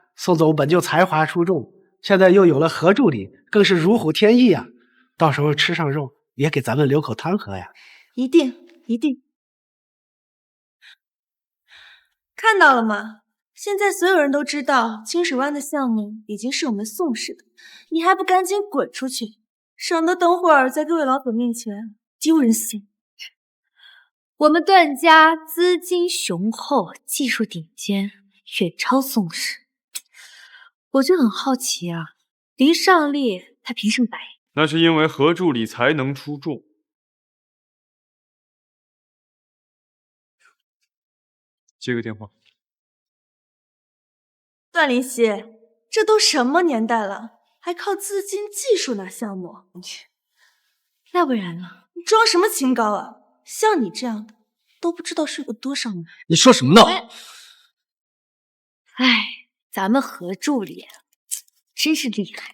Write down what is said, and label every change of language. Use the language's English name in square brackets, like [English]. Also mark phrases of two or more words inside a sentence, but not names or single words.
[Chinese] 宋總本就才華出眾，現在又有了何助理，更是如虎添翼啊！到時候吃上肉也給咱們留口湯喝呀！一定一定。看到了嗎？現在所有人都知道清水灣的項目已經是我們宋氏的，你還不趕緊滾出去，省得等會兒在各位老總面前丟人現眼。我們段家資金雄厚，技術頂尖，遠超宋氏。我就很好奇啊，林尚麗她憑什麼答應？那是因為何助理才能出眾。接個電話。段靈溪，這都什麼年代了，還靠資金技術拿項目？那不然呢？你裝什麼清高啊？像你這樣的都不知道睡過多少男人。你說什麼呢？哎，咱們何助理真是厲害。